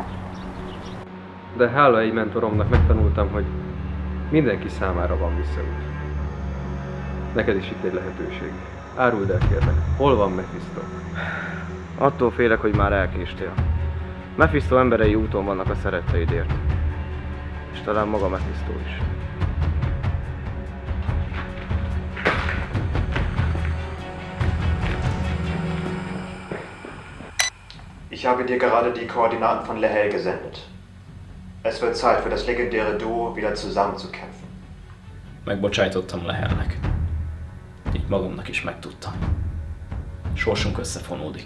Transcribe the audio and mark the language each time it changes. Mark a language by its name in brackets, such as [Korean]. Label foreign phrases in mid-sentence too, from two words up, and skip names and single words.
[Hungarian] De hála egy mentoromnak megtanultam, hogy mindenki számára van visszaút. Neked is itt egy lehetőség. Áruld el, kérlek, hol van Mephisto? Attól félek, hogy már elkéstél. Mephisto emberei úton vannak a szeretteidért. És talán maga Mephisto is. [German] Ich habe dir gerade die Koordinaten von Lehel gesendet. Es wird Zeit für das legendäre Duo wieder zusammenzukämpfen. [Hungarian] Megbocsájtottam Lehelnek. Így magamnak is megtudtam. Sorsunk összefonódik.